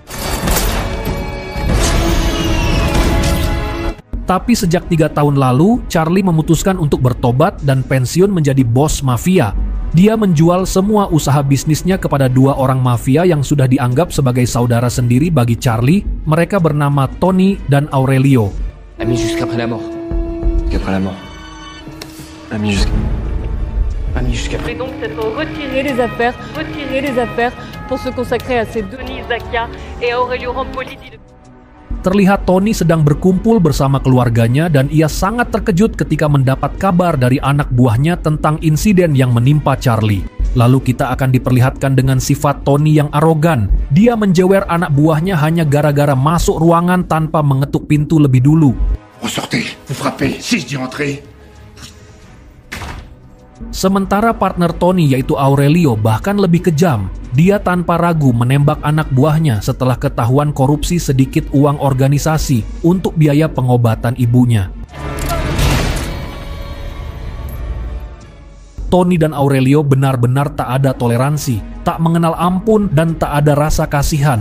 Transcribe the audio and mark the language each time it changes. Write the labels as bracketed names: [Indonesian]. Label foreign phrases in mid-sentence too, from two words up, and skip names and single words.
[Indonesian] Tapi sejak 3 tahun lalu, Charlie memutuskan untuk bertobat dan pensiun menjadi bos mafia. Dia menjual semua usaha bisnisnya kepada 2 orang mafia yang sudah dianggap sebagai saudara sendiri bagi Charlie. Mereka bernama Tony dan Aurelio. [French] Amis jusqu'après la mort. Jusqu'après la mort. Amis jusqu'après. Et donc c'est retirer les affaires pour se consacrer à ces 2 Tony Zacchia et Aurelio Rampoli. [Indonesian] Terlihat Tony sedang berkumpul bersama keluarganya dan ia sangat terkejut ketika mendapat kabar dari anak buahnya tentang insiden yang menimpa Charlie. Lalu kita akan diperlihatkan dengan sifat Tony yang arogan. Dia menjewer anak buahnya hanya gara-gara masuk ruangan tanpa mengetuk pintu lebih dulu. [French] Vous sortez, vous frappez, si je dis entrer. [Indonesian] Sementara partner Tony yaitu Aurelio bahkan lebih kejam. Dia tanpa ragu menembak anak buahnya setelah ketahuan korupsi sedikit uang organisasi untuk biaya pengobatan ibunya. Tony dan Aurelio benar-benar tak ada toleransi, tak mengenal ampun dan tak ada rasa kasihan.